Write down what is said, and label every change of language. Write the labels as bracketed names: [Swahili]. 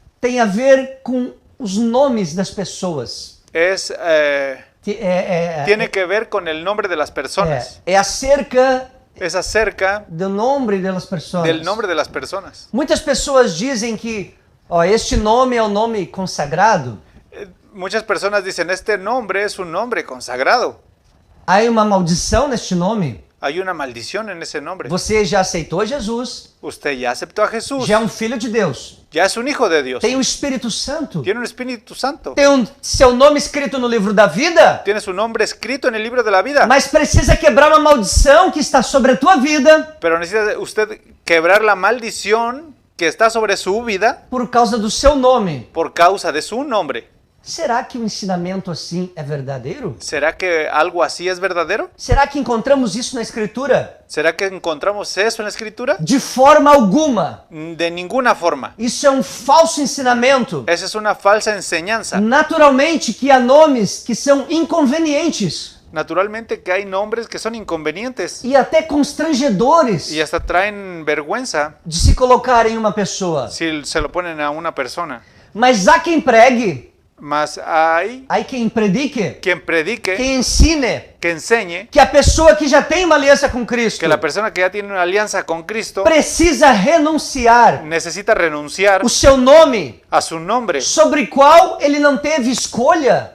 [Portuguese] tem a ver com os nomes das pessoas. [Spanish] es, tiene que ver con el nombre de las personas. [Portuguese] É acerca [Spanish] Es acerca [Portuguese] do nome das pessoas. [Spanish] del nombre de las personas. [Portuguese] Muitas pessoas dizem que este nome é o nome consagrado. [Spanish] Muchas personas dicen, este nombre es un nombre consagrado. [Portuguese] Há uma maldição neste nome. [Spanish] Hay una maldición en ese nombre. [Portuguese] Você já aceitou Jesus, [Spanish] Usted ya aceptó a Jesús, [Portuguese] já é um filho de Deus. [Spanish] ya es un hijo de Dios, [Portuguese] Tem o Espírito Santo. [Spanish] tiene un Espíritu Santo, [Portuguese] Tem seu nome escrito no livro da vida, [Spanish] tiene su nombre escrito en el libro de la vida, [Portuguese] mas precisa quebrar uma maldição que está sobre a tua vida [Spanish] pero necesita usted quebrar la maldición que está sobre su vida [Portuguese] por causa do seu nome. [Spanish] por causa de su nombre. [Portuguese] Será que um ensinamento assim é verdadeiro? [Spanish] ¿Será que algo así es verdadero? [Portuguese] Será que encontramos isso na Escritura? [Spanish] ¿Será que encontramos eso en la Escritura? [Portuguese] De forma alguma. [Spanish] De ninguna forma. [Portuguese] Isso é um falso ensinamento. [Spanish] Esa es una falsa enseñanza. [Portuguese] Naturalmente que há nomes que são inconvenientes [Spanish] Naturalmente que hay nombres que son inconvenientes [Portuguese] e até constrangedores [Spanish] y hasta traen vergüenza [Portuguese] de se colocar em uma pessoa. [Spanish] si se lo ponen a una persona. [Portuguese] Mas há quem pregue, [Spanish] Mas hay [Portuguese] há quem predique, [Spanish] quien predique, [Portuguese] quem ensine [Spanish] que enseñe [Portuguese] que a pessoa que já tem uma aliança com Cristo [Spanish] que la persona que ya tiene una alianza con Cristo [Portuguese] precisa renunciar [Spanish] necesita renunciar [Portuguese] o seu nome, [Spanish] a su nombre, [Portuguese] sobre o qual ele não teve escolha,